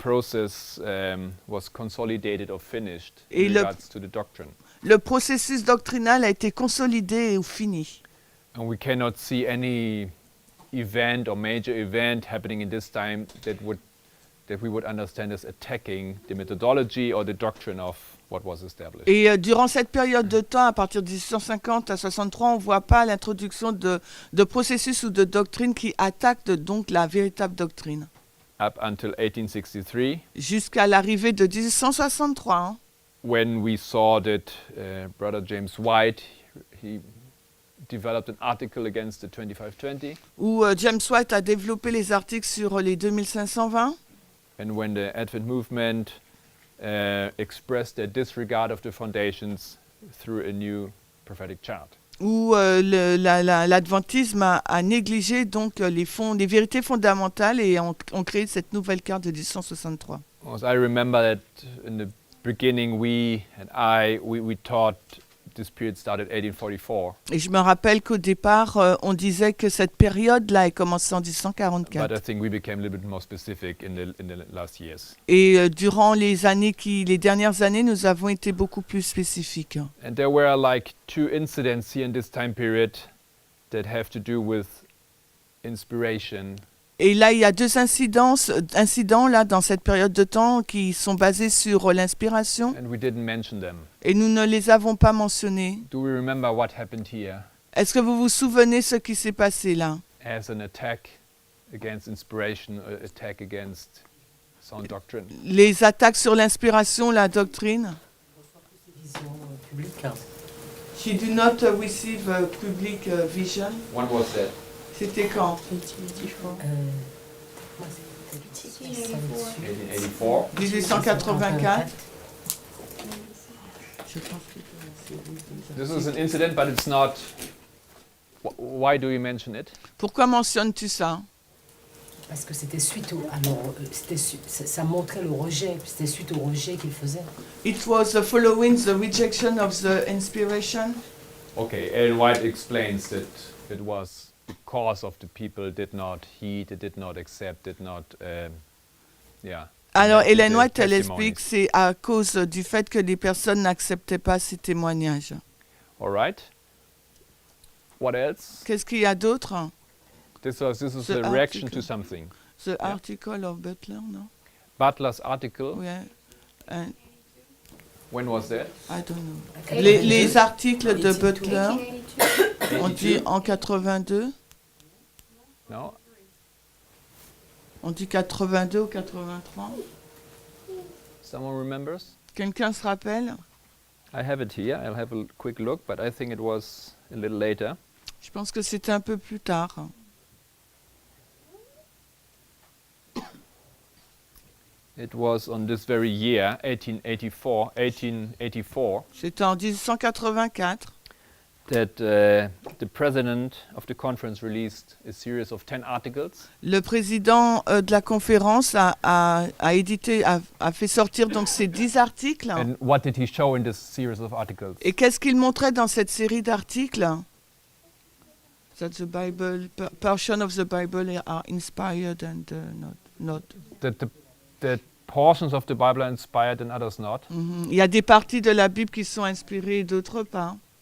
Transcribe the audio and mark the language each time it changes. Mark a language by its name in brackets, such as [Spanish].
[English] process was consolidated or finished [French] Et [English] in [French] le- [English] regards to the doctrine. [French] le processus doctrinal a été consolidé ou fini. [English] And we cannot see any event or major event happening in this time that we would understand as attacking the methodology or the doctrine of what was established. [French] Et durant cette période de temps, à partir de 1850 à 63, on ne voit pas l'introduction de processus ou de doctrine qui attaquent donc la véritable doctrine. [English] Up until 1863, [French] Jusqu'à l'arrivée de 1863, hein, [English] when we saw that Brother James White, he developed an article against the 2520, [French] où James White a développé les articles sur les 2520, [English] and when the Advent movement expressed their disregard of the foundations through a new prophetic chart. [French] où l'adventisme a négligé donc les vérités fondamentales et ont créé cette nouvelle carte de 1863. [English] Because I remember that in the beginning, we taught this period started 1844, [French] Et je me rappelle qu'au départ, on disait que cette période-là est commencée en [English] but 1844. I think we became a little bit more specific in the last years. [French] Et durant les dernières années, nous avons été beaucoup plus spécifiques. [English] And there were like 2 incidents here in this time period that have to do with inspiration [French] Et là, il y a 2 incidents là, dans cette période de temps qui sont basés sur l'inspiration [English] and we didn't mention them. [French] et nous ne les avons pas mentionnés. [English] Do we remember what happened here [French] Est-ce que vous vous souvenez ce qui s'est passé là? [English] as an attack against inspiration, or attack against sound doctrine? [French] Les attaques sur l'inspiration, la doctrine. Vision publique. [English] She did not receive public vision. When was that? [French] C'était quand? Moi, c'était 1884. 1884. [English] This is an incident, but it's not. Why do you mention it? [French] Pourquoi mentionnes-tu ça? Parce que c'était suite au. Alors, ça montrait le rejet. C'était suite au rejet qu'il faisait. [English] It was following the rejection of the inspiration. Okay, Ellen White explains that it was because of the people did not heed, they did not accept, did not, [French] Alors, [English] accept [French] Ellen [English] the [French] White, elle [English] testimonies. [French] explique c'est à cause du fait que les personnes n'acceptaient pas ces témoignages. [English] All right. What else? [French] Qu'est-ce qu'il y a d'autre? [English] This is The a reaction article. to something. The article of Butler, [French] non? [English] Butler's article. Yeah. When was that? I don't know. [French] Les articles de Butler, on dit en 82. [English] No. [French] On dit 82 ou 83. [English] Someone remembers? [French] Quelqu'un se rappelle? [English] I have it here. I'll have a quick look, but I think it was a little later. [French] Je pense que c'était un peu plus tard. [English] It was on this very year, 1884, [French] C'était en 1884 [English] that the president of the conference released a series of 10 articles. [French] le président de la conférence a fait sortir donc ces 10 articles. [English] And what did he show in this series of articles? [French] Et qu'est-ce qu'il montrait dans cette série d'articles? [English] That the Bible, portion of the Bible are inspired and not. That portions of the Bible are inspired and others not. [French] Il y a des parties de la Bible qui sont inspirées et d'autres pas.